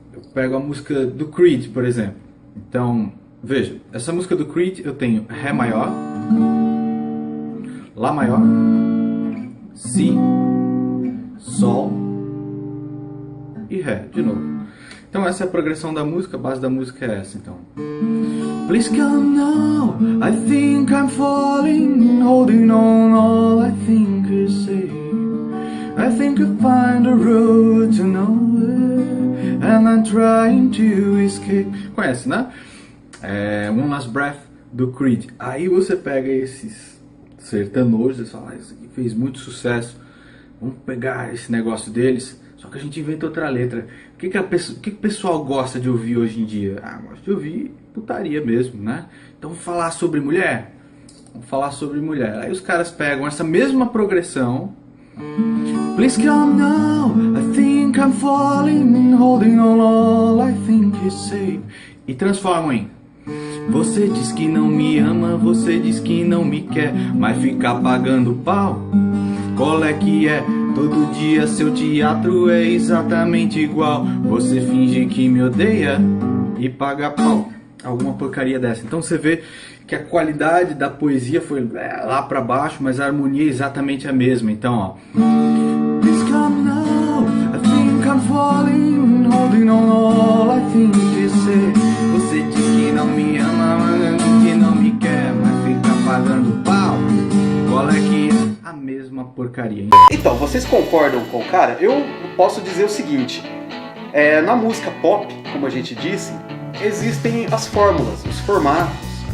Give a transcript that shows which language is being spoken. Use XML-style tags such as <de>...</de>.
<pt>Eu pego a música do Creed, por exemplo. Então, veja, essa música do Creed eu tenho Ré maior, Lá maior, Si, Sol e Ré, de novo. Então essa é a progressão da música, a base da música é essa, então.</pt> <en>Please come now, I think I'm falling, holding on all I think is safe. I think I find a road to nowhere, and I'm trying to escape.</en> <pt>Conhece, né? One Last Breath do Creed. Aí você pega esses sertanojos e fala, isso aqui fez muito sucesso, vamos pegar esse negócio deles, só que a gente inventa outra letra. O que o pessoal gosta de ouvir hoje em dia? Gosta de ouvir putaria mesmo, né? Então vamos falar sobre mulher? Vamos falar sobre mulher. Aí os caras pegam essa mesma progressão.</pt> <en>Please come now, I think I'm falling, holding on all I think is safe.</en> <pt>E transformam em: você diz que não me ama, você diz que não me quer, mas ficar pagando pau, qual é que é? Todo dia seu teatro é exatamente igual. Você finge que me odeia e paga pau. Alguma porcaria dessa. Então você vê que a qualidade da poesia foi lá pra baixo, mas a harmonia é exatamente a mesma. Então, ó.</pt> <en>Please come now, I think I'm falling, holding on all I think you say.</en> <pt>Você diz que não me ama, mas que não me quer, mas fica pagando pau. Qual é que é? A mesma porcaria. Então, vocês concordam com o cara? Eu posso dizer o seguinte, na música pop, como a gente disse, existem as fórmulas, os formatos.</pt>